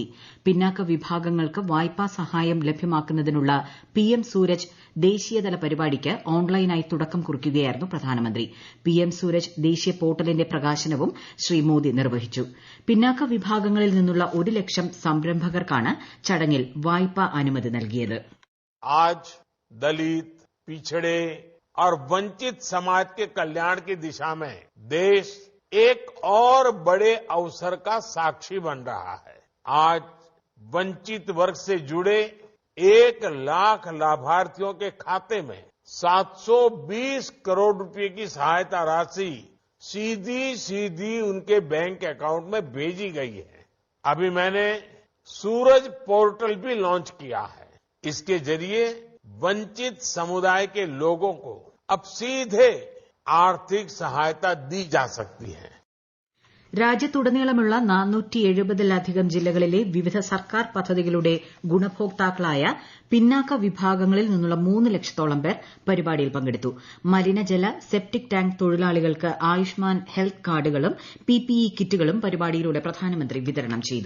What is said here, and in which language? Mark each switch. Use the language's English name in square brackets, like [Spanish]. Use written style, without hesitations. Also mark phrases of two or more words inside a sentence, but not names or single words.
[Malayalam] പിന്നാക്ക വിഭാഗങ്ങൾക്ക് വായ്പാ സഹായം ലഭ്യമാക്കുന്നതിനുള്ള പിഎം സൂരജ് ദേശീയതല പരിപാടിക്ക് ഓൺലൈനായി തുടക്കം കുറിക്കുകയായിരുന്നു പ്രധാനമന്ത്രി. പിഎം സൂരജ് ദേശീയ പോർട്ടലിന്റെ പ്രകാശനവും ശ്രീ മോദി നിർവഹിച്ചു. പിന്നാക്ക വിഭാഗങ്ങളിൽ നിന്നുള്ള 1 ലക്ഷം സംരംഭകർക്കാണ് ചടങ്ങിൽ വായ്പാ അനുമതി നൽകിയത്. [Hindi] आज दलित, पिछड़े और वंचित समाज के कल्याण की दिशा में देश एक और बड़े अवसर का साक्षी बन रहा है. आज वंचित वर्ग से जुड़े 1 लाख लाभार्थियों के खाते में 720 करोड़ रुपए की सहायता राशि सीधी उनके [English] bank account [Hindi] में भेजी गई है. अभी मैंने सूरज पोर्टल भी लॉन्च किया है. इसके जरिए वंचित समुदाय के लोगों को अब सीधे आर्थिक सहायता दी जा सकती है. [Malayalam] രാജ്യത്തുടനീളമുള്ള 470-ലധികം ജില്ലകളിലെ വിവിധ സർക്കാർ പദ്ധതികളുടെ ഗുണഭോക്താക്കളായ പിന്നാക്ക വിഭാഗങ്ങളിൽ നിന്നുള്ള 3 ലക്ഷത്തോളം പേർ പരിപാടിയിൽ പങ്കെടുത്തു. മലിനജല, സെപ്റ്റിക് ടാങ്ക് തൊഴിലാളികൾക്ക് ആയുഷ്മാൻ [English] health cards-um PPE kits-um [Malayalam] പരിപാടിയിലൂടെ പ്രധാനമന്ത്രി വിതരണം ചെയ്തു.